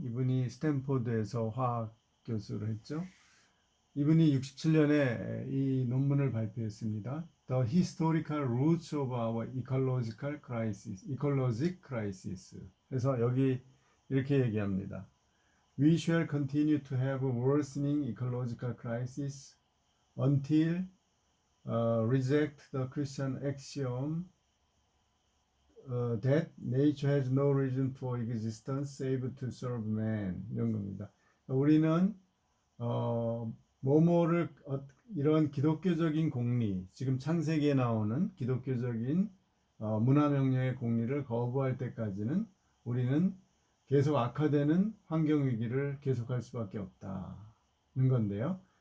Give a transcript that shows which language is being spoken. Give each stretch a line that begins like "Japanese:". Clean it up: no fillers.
Korean: 이분이 스탠포드에서 화학 교수를 했죠. 이분이 67년에 이 논문을 발표했습니다.
English: The Historical Roots of Our Ecological Crisis. Ecologic Crisis.
Korean: 그래서 여기 이렇게 얘기합니다.
English: We shall continue to have a worsening ecological crisis until reject the Christian axiom that nature has no reason for existence save to serve man.
Korean: 이런 겁니다. 우리는 뭐뭐를 이런 기독교적인 공리, 지금 창세기에 나오는 기독교적인 문화명령의 공리를 거부할 때까지는 우리는 계속 악화되는 환경 위기를 계속할 수밖에 없다는 건데요.